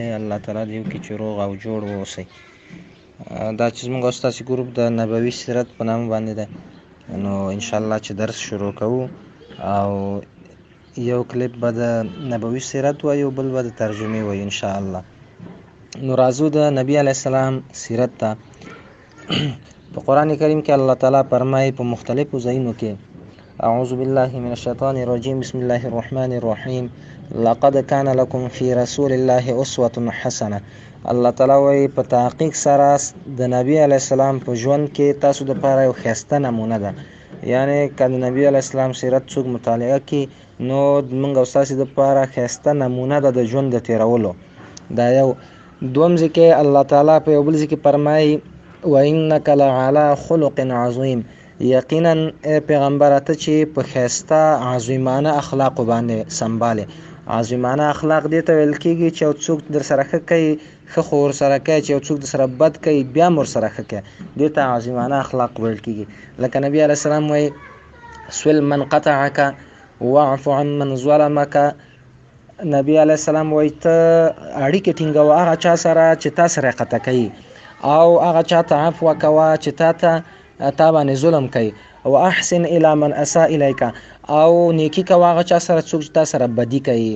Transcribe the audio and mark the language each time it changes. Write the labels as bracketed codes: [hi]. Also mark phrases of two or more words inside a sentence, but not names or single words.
[ps] الله تعالی دې وکړي چې روغ او جوړ واوسئ. دا چې زموږ او ستاسې ګروپ د نبوي سیرت په نامه باندې ده، نو انشاءالله چې درس شروع کوو او یو کلیپ به د نبوي سیرت وایو، بل به د ترجمې وایو انشاءالله. نو راځو د نبی علیه السلام سیرت ته. په قرآن کریم کې الله تعالی فرمایي په مختلفو ځایونو کې: [ar] اعوذ بالله من الشیطان الرجیم، بسم الله الرحمن الرحیم، لقد كان لكم في رسول الله اسوة حسنه. [ps] الله تعالی وایي په تحقیق سره د نبی علیه السلام په ژوند کې تاسو دپاره یو ښایسته نمونه ده. یعنی که د نبی علیه السلام سیرت څوک مطالعه کړي نو موږ او ستاسې دپاره ښایسته نمونه ده د ژوند د تېرولو. دا یو. دوم ځای کې الله تعالی په یو بل ځای کې فرمایي: [ar] وانک لعلی خلق عظیم. [ps] یقینا پیغمبره ته چې په ښایسته عظیمانه اخلاقو باندې سنبالې. عظیمانه اخلاق دې ته ویل کېږي چې یو څوک در سره ښه کوي، ښه خو ورسره کوي، چې یو څوک در سره بد کوي بیا هم ورسره ښه کوي، دې ته عظیمانه اخلاق ویل کېږي. لکه نبی علیه السلام وایي: [ar] سل من قطعک واعف عن من ظلمک. [ps] نبی علیه السلام وایي ته اړیکې ټینګوه هغه چا سره چې تا سره قطع کوي، او هغه چا ته عفو کوه چې تا باندې ظلم کوي، او [ar] احسن الی من اساء الیک، [ps] او نیکی کوه هغه چا سره څوک چې تا سره بدي کوي.